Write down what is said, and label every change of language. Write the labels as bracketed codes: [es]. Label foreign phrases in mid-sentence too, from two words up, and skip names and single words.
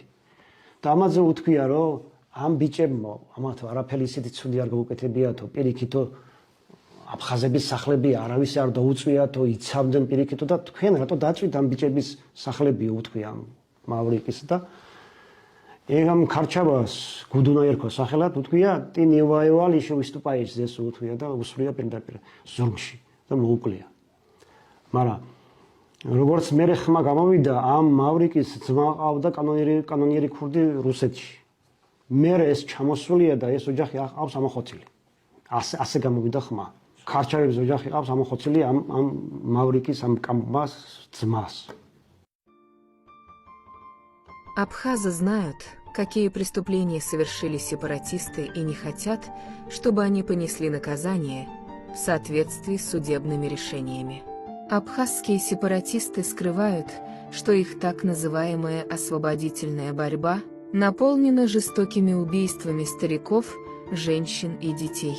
[ka] და ამაზე უთქვია რომ ამ ბიჭებმა ამათ არაფერი ისეთი ცუდი არ გაუკეთებიათო პირიქითო აფხაზების სახლები არავის არ დაუწვიათო იცავდნენ პირიქითო და თქვენ რატო დაწვით ამ ბიჭების სახლები უთქვია ამ მავრიკის და егам ქარჩავას გუდუნაერქო სახელად უთქვია [ru] ты не воевал еще выступаешь здесь [ka] უთქვია და უსვრია პირდაპირ ზურგში და მოუკლია. მაგრამ როგორც მე ხმა გამოვიდა ამ მავრიკის ძმა ყავდა კანონიერი ქურდი რუსეთში. მე ეს ჩამოსულია და ეს ოჯახი ყავს ამახოცილი. ასე გამოვიდა ხმა. ქარჩავების ოჯახი ყავს ამახოცილი ამ მავრიკის ამ კამბას ძმას. [ru] Абхазы знают, какие преступления совершили сепаратисты и не хотят, чтобы они понесли наказание в соответствии с судебными решениями. Абхазские сепаратисты скрывают, что их так называемая освободительная борьба наполнена жестокими убийствами стариков, женщин и детей.